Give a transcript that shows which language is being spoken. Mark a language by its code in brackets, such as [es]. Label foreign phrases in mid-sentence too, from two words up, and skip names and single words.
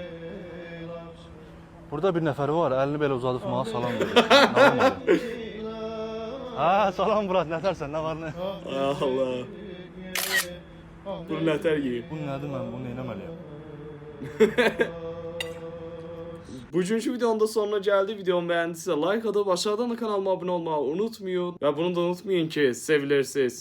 [az] Burada bir nəfər var, əlini belə uzadıb mənə salam verir. Nə olmadı? Ha, salam Murat, nətərsən, nə var nə? Allah. Bu nətər yiyib? Bu nədir, mən bunu eləməliyəm? [tr] Bugünkü videonun da sonuna geldi. Videomu beğendiyse like atıp aşağıdan da kanalıma abone olmayı unutmayın. Ve bunu da unutmayın ki sevilirsiniz.